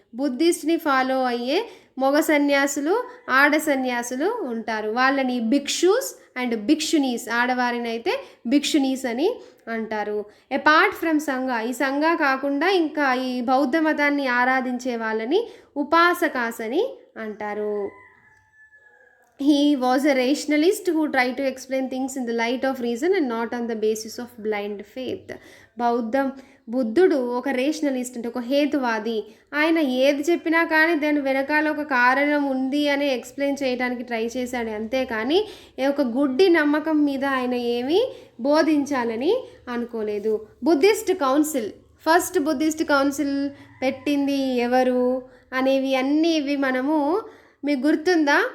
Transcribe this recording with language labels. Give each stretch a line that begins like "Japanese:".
Telugu: బుద్ధిస్ట్ని follow అయ్యే మగ సన్యాసులు, ఆడ సన్యాసులు ఉంటారు. వాళ్ళని భిక్షుస్ అండ్ భిక్షునీస్, ఆడవారిని అయితే భిక్షునీస్ అని అంటారు.
English: apart from Sangha,
Telugu: ఈ సంఘ కాకుండా ఇంకా ఈ బౌద్ధ మతాన్ని ఆరాధించే వాళ్ళని ఉపాసకాస్ అని అంటారు.
English: He was a rationalist who tried to explain things in the light of reason and not on the basis of blind faith.
Telugu: బుద్ధుడు ఒక రేషనలిస్ట్, అంటే ఒక హేతువాది. ఆయన ఏది చెప్పినా కానీ దాని వెనకాల ఒక కారణం ఉంది అని ఎక్స్ప్లెయిన్ చేయడానికి ట్రై చేశాడు, అంతేకాని ఒక గుడ్డి నమ్మకం మీద ఆయన ఏమీ బోధించాలని అనుకోలేదు. Buddhist council, first Buddhist council పెట్టింది ఎవరు అనేవి అన్నీ ఇవి మనము మీకు గుర్తుందా?